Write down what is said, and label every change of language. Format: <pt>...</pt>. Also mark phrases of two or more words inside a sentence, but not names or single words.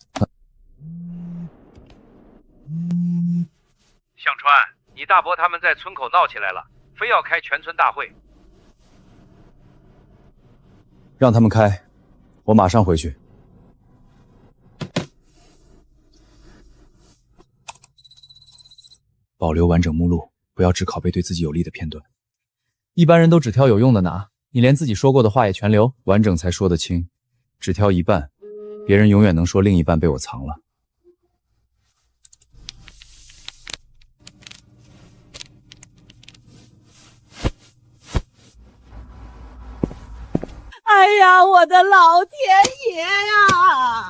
<zh>向川，你大伯他們在村口鬧起來了，非要開全村大會。讓他們開，我馬上回去。保留完整目錄，不要只拷貝對自己有利的片段。一般人都只挑有用的拿，你連自己說過的話也全留，完整才說得清。只挑一半，別人永遠能說另一半被我藏了。哎呀，我的老天爺呀！</zh>